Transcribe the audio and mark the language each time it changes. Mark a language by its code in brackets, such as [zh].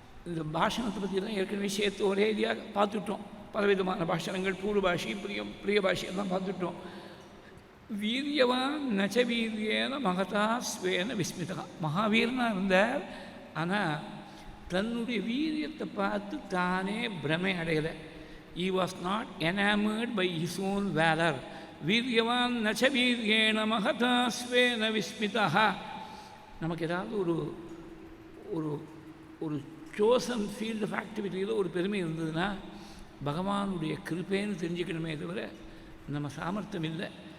[ta] இந்த பாஷணத்தை பற்றி தான் ஏற்கனவே சேர்த்து ஒரே இதாக பார்த்துட்டோம். பலவிதமான பாஷணங்கள், பூர்வபாஷி பிரியபாஷி எல்லாம் பார்த்துட்டோம். [sa] வீரியவான் நச்ச வீரியேன மகதாஸ்வேன விஸ்மிதா. [ta] மகாவீரனாக இருந்தார், ஆனால் தன்னுடைய வீரியத்தை பார்த்து தானே பிரமை அடையலை. [en] He was not enamored by his own valor. [sa] வீரியவான் நச்ச வீரியேன மகதாஸ்வேன விஸ்மிதா. [ta] நமக்கு ஏதாவது ஒரு [en] chosen field of ஆக்டிவிட்டியில் [ta] ஒரு பெருமை இருந்ததுன்னா பகவானுடைய கிருப்பேன்னு தெரிஞ்சுக்கணுமே தவிர நம்ம சாமர்த்தியம் இல்லை.